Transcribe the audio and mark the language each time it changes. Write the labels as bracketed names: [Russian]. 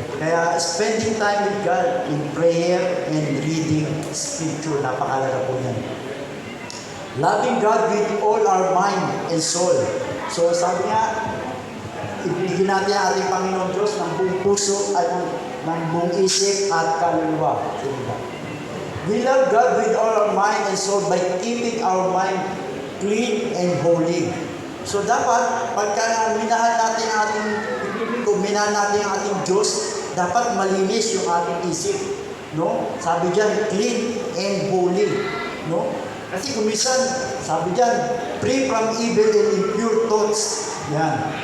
[Filipino] Kaya, [English] spending time with God in prayer and reading Scripture, [Filipino] napakalaga po yan. [English] Loving God with all our mind and soul. [Filipino] So, sabi nga, ibigin natin ang ating Panginoon Diyos ng buong puso at ng buong isip at kaluluwa. [English] We love God with all our mind and soul by keeping our mind clean and holy. [Filipino] So, dapat, pagka minahal natin ang ating minahal natin ang ating Diyos, dapat malinis yung ating isip. no? Sabi diyan, [English] clean and holy, [Filipino] no? Kasi kumisan, sabi diyan, [English] free from evil and impure thoughts. [Filipino] Yan.